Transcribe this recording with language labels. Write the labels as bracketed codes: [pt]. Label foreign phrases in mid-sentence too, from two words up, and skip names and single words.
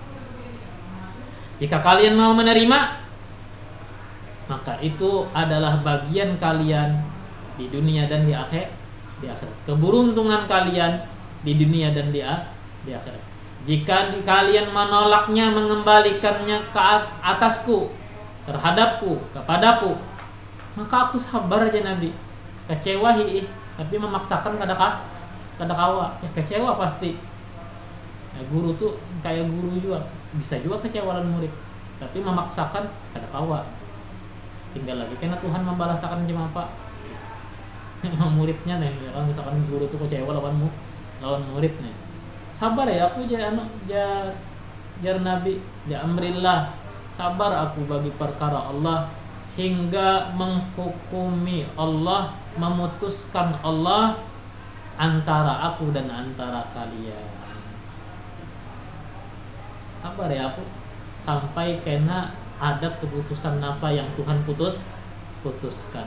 [id] Jika kalian mau menerima, maka itu adalah bagian kalian di dunia dan di akhirat. Keberuntungan kalian di dunia dan di akhirat. Jika kalian menolaknya, mengembalikannya ke atasku, terhadapku, kepadaku, maka aku sabar aja Nabi. [bjn] Kecewa tapi memaksakan kada kawa ya, kecewa pasti. Nah, guru tuh kayak guru juga, bisa juga kecewa dan murid, tapi memaksakan kada kawa. Tinggal lagi karena Tuhan membalasakan jam apa muridnya nih. Kalau misalkan guru tuh kecewa lawan murid nih, sabar ya aku jar Nabi, [ar] ya amrillah, [id] sabar aku bagi perkara Allah, hingga menghukumi Allah, memutuskan Allah antara aku dan antara kalian. [bjn] Sabar ya aku sampai kena ada keputusan apa yang Tuhan putuskan.